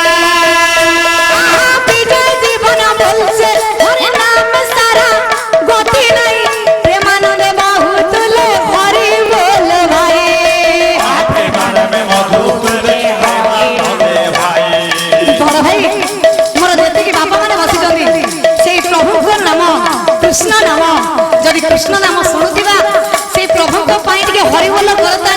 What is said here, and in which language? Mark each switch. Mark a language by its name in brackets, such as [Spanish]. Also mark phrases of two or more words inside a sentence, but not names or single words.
[Bangla] বিজয় জীবন বলছে হরি নাম সারা গতি নাই প্রেমানন্দে বাহু তুলে হরি বল ভাই প্রেমানন্দে মধু তুলে প্রেমানন্দে ভাই বড় ভাই মোর [Odia] যেତିକି ବାପା ମାନେ ବସିଛନ୍ତି ସେଇ ପ୍ରଭୁଙ୍କ ନାମ କୃଷ୍ଣ ନାମ ଯଦି କୃଷ୍ଣ ନାମ ଶୁଣୁଥିବା ସେଇ ପ୍ରଭୁଙ୍କ ପାଇଁ ଟିକେ ହରିବୋଲ